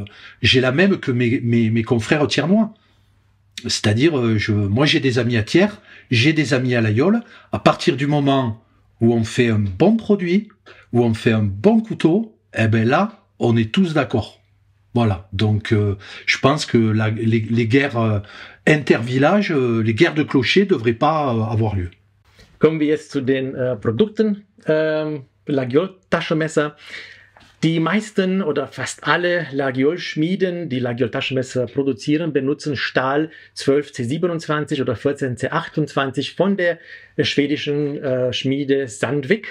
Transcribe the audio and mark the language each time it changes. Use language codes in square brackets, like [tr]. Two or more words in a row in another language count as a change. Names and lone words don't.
[fr] J'ai la même que mes confrères Thiernois. C'est-à-dire, moi j'ai des amis à Thiers, j'ai des amis à l'aïeul. À partir du moment où on fait un bon produit, où on fait un bon couteau, eh ben là, on est tous d'accord. Voilà. Donc, je pense que les guerres intervillages, les guerres de clochers devraient pas avoir lieu. [de] Kommen wir jetzt zu den Produkten. Laguiole Taschenmesser. Die meisten oder fast alle Laguiole-Schmieden, die Laguiole-Taschenmesser produzieren, benutzen Stahl 12C27 oder 14C28 von der schwedischen Schmiede Sandvik.